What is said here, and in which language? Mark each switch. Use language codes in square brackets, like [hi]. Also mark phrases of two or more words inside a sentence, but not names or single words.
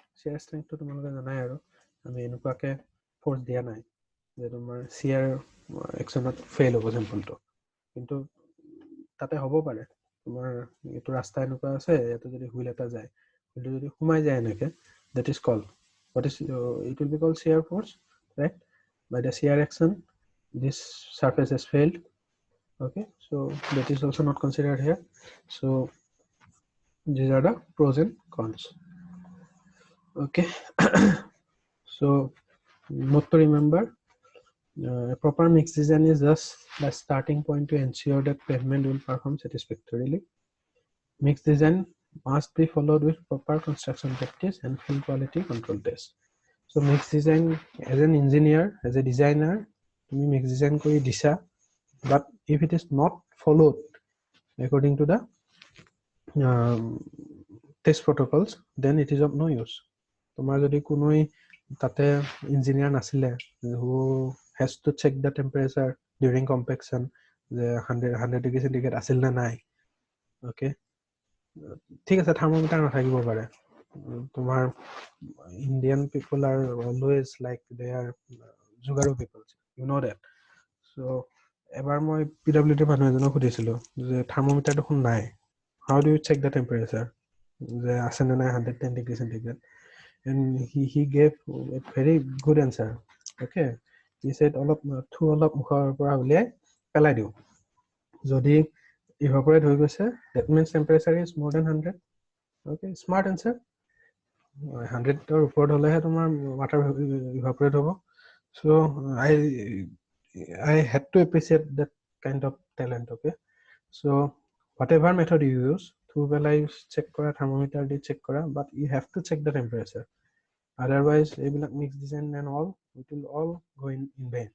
[en] Shear strength [as] to তোমালোকে জানাই আৰু আমি এনেকুৱাকে ফোর্স দিয়া নাই যে তোমাৰ [en] shear action [as] ত ফেইল হ'ব সিম্পলটো কিন্তু তাতে হ'ব পাৰে তোমাৰ এইটো ৰাস্তা এনেকুৱা আছে ইয়াতে যদি হুইল এটা যায় হুইলটো যদি সোমাই যায় এনেকে [en] that is called what is it will be called shear force, right? By the shear action this surface has failed. Okay, so that is also not considered here. So these are the pros and cons. Okay. So not to remember, proper mix design is just the starting point to ensure that pavement will perform satisfactorily. Mix design must be followed with proper construction practice and field quality control test. So mix design as an engineer, as a designer, তুমি mix design [as] কৰি দিছা, [en] but if it is not followed according to the test protocols, then it is of no use. [as] তোমাৰ যদি কোনোই তাতে ইঞ্জিনিয়াৰ নাছিলে [en] who has to check the temperature during compaction [as] যে 100 ডিগ্ৰী সেন্টিগ্ৰেড আছিল না নাই ওকে ঠিক আছে থাৰ্মোমিটাৰ নাথাকিব পাৰে তোমাৰ [en] Indian people are always like they are jugaaru people you know that so [as] এবাৰ মই পিডব্লিউডি মানুহ এজনক সুধিছিলো যে থাৰ্মোমিটাৰ দেখোন নাই [en] how do you check the temperature [as] যে আছে নে নাই 110 ডিগ্ৰী সেন্টিগ্ৰেড [en] and he gave a very good answer. Okay, he said [as] অলপ মুখৰ পৰা উলিয়াই পেলাই দিও যদি evaporate হৈ গৈছে [en] that means temperature is more than 100. Okay, smart answer. [as] 100 ৰ ওপৰত হলেহে তোমাৰ [en] water evaporate [as] হ'ব. [en] So I had to appreciate that kind of talent. Okay, so whatever method you use through পেলাই check কৰা thermometer দি check কৰা but you have to check the temperature. Otherwise এইবিলাক mix design and all it will all go in vain.